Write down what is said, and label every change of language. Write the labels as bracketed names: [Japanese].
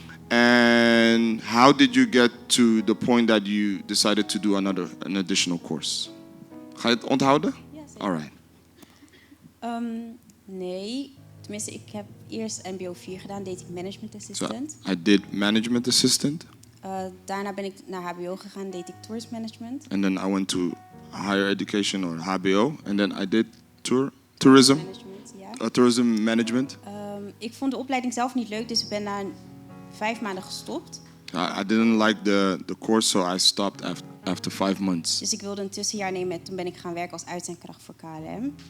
[English] And how did you get to the point that you decided to do an additional course? [Dutch] Ga je het onthouden? Ja, zeker. [English] All right. [Dutch] Nee, tenminste, ik heb eerst MBO 4 gedaan, deed ik management [English] So assistant. I did management assistant, [Dutch] Daarna ben ik naar HBO gegaan, deed ik tourist management. [English] and then I went to higher education or HBO, and then I did tourism [Dutch] Management, ja. [English] tourism management. [Dutch] Ik vond de opleiding zelf niet leuk, dus ik ben na 5 maanden gestopt. [English] I didn't like the course, so I stopped after 5 months. [Dutch] Dus ik wilde een tussenjaar nemen en toen ben ik gaan werken als uitzendkracht voor KLM.